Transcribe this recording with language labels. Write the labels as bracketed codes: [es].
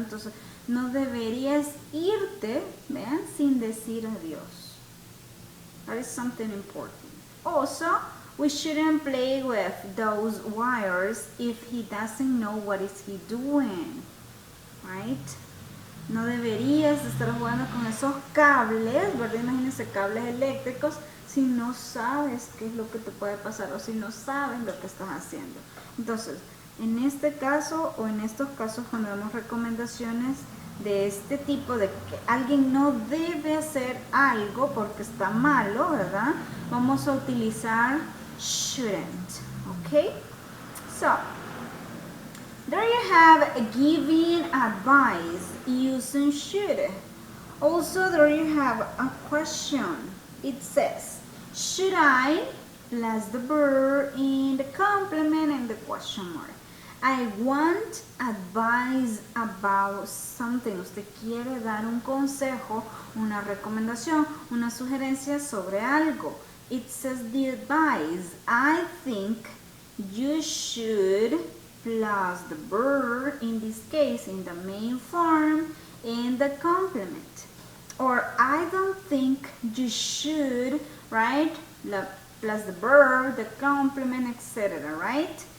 [es] Entonces, no deberías irte, ¿vean?, sin decir adiós. [en] That is something important. Also, we shouldn't play with those wires if he doesn't know what is he doing, right? [es] No deberías estar jugando con esos cables, ¿verdad? Imagínense, cables eléctricos, si no sabes qué es lo que te puede pasar o si no sabes lo que estás haciendo. Entonces, en este caso o en estos casos cuando damos recomendaciones de este tipo, de que alguien no debe hacer algo porque está malo, ¿verdad?, vamos a utilizar shouldn't, ¿ok? [en] So, there you have giving advice using should. Also, there you have a question. It says, should I, plus the verb in the complement and the question mark. I want advice about something. [es] Usted quiere dar un consejo, una recomendación, una sugerencia sobre algo. [en] It says the advice. I think you should, plus the verb, in this case, in the main form, and the complement. Or I don't think you should, right? Plus the verb, the complement, etc., right?